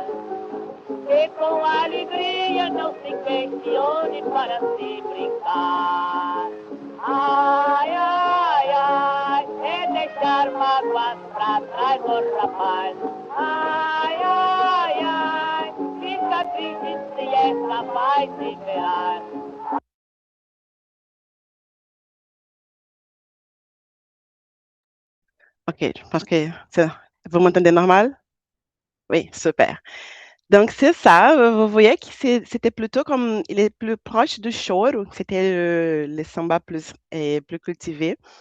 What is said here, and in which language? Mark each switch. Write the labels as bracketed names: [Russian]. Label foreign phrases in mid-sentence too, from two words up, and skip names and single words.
[Portuguese] E com alegria não se questione para se brincar. Ai, ai, ai, é deixar mágoas pra trás, ô rapaz. Ai, ai, ai, fica triste se é capaz de esperar. [French] OK, je pense que vous m'entendez normal? Oui, super. Donc, c'est ça. Vous voyez que c'était plutôt comme, il est plus proche du choro, c'était le samba plus cultivé.